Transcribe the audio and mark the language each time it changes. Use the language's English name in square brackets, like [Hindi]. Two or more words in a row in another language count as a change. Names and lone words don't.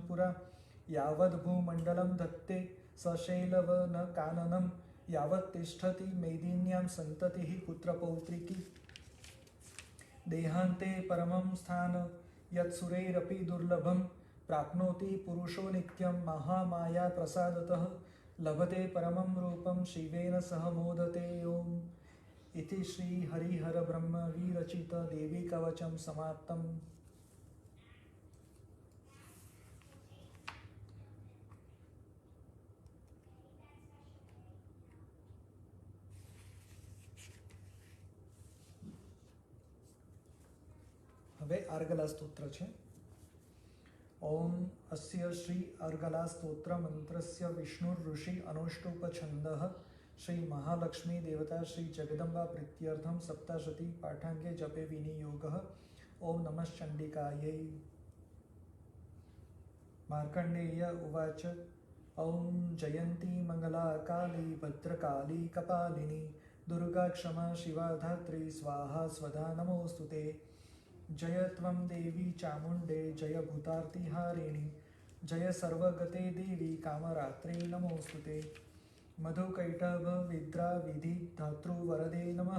[Sanskrit] पुरा यावद्भूमण्डलं धत्ते सशैलवनकाननं यावत् तिष्ठति मेदिन्यां सन्ततिः पुत्रपौत्रिकी देहान्ते परमं स्थान यत्सुरैरपि दुर्लभं प्राप्नोति पुरुषो नित्यं महामाया प्रसादतः लभते परमं रूपं शिवेन सह मोदते ओम इति श्री हरिहर ब्रह्म विरचित देवी कवचं समाप्तम्। [Gujarati] હવે આર્ગલા સ્તોત્ર છે। [Sanskrit] ઓમ અસ્ય શ્રી અર્ગલા સ્તોત્ર મંત્રસ્ય વિષ્ણુ ઋષિ અનુષ્ટુપ છંદઃ શ્રી મહાલક્ષ્મી દેવતા શ્રી જગદંબા પ્રીત્યર્થમ સપ્તાશતી પાઠાંગે જપે વિનિયોગઃ। ઓમ નમઃ ચંડિકાयै। માર્કંડેય ઉવાચ ઓમ જયંતી મંગલા કાલી ભદ્રકાલી કપાલિની दुर्गा क्षमा शिवा धात्री स्वाहा स्वधा नमोस्तुते। जय त्वं देवी चामुण्डे जय भूतार्तिहारिणी जय सर्वगते देवी कामरात्रे नमोस्तुते। मधुकैटभ विद्रा विधि धातृवरदे नमः।